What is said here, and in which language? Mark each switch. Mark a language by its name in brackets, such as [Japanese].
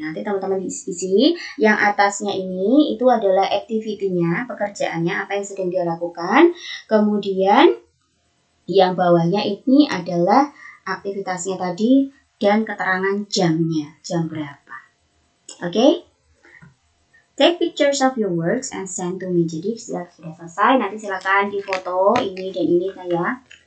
[Indonesian] Nanti teman-teman isi. Yang atasnya ini itu adalah activity-nya, pekerjaannya, apa yang sedang dia lakukan. Kemudian yang bawahnya ini adalah aktivitasnya tadi dan keterangan jamnya. Jam berapa. Oke? [English] Take pictures of your works and send to me. [Indonesian] Jadi sudah selesai, nanti silakan difoto ini dan ini ya.